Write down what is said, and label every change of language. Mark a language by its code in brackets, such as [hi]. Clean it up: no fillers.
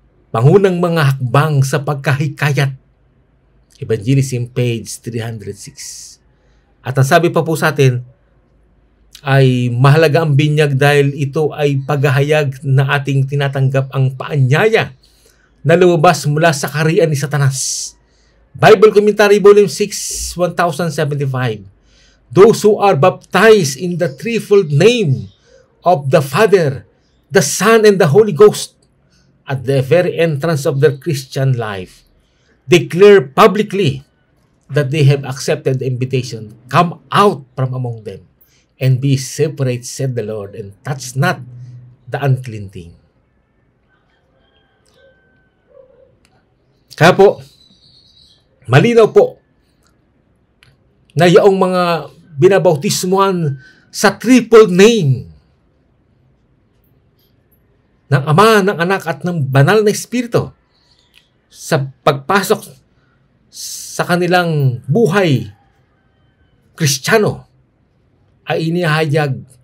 [tl] Pangunang mga hakbang sa pagkahikayat. Evangelism page 306. At ang sabi pa po sa atin ay mahalaga ang binyag dahil ito ay paghahayag na ating tinatanggap ang paanyaya na lumabas mula sa kaharian ni Satanas. [en] Bible Commentary Volume 6, 1075. Those who are baptized in the threefold name of the Father, the Son, and the Holy Ghost at the very entrance of their Christian life, declare publicly that they have accepted the invitation, come out from among them and be separate, said the Lord, and touch not the unclean thing. [tl] Kaya po, malinaw po na yaong mga binabautismuhan sa triple name ng Ama, ng Anak, at ng Banal na Espiritu sa pagpasok sa kanilang buhay Kristiyano ay inihayag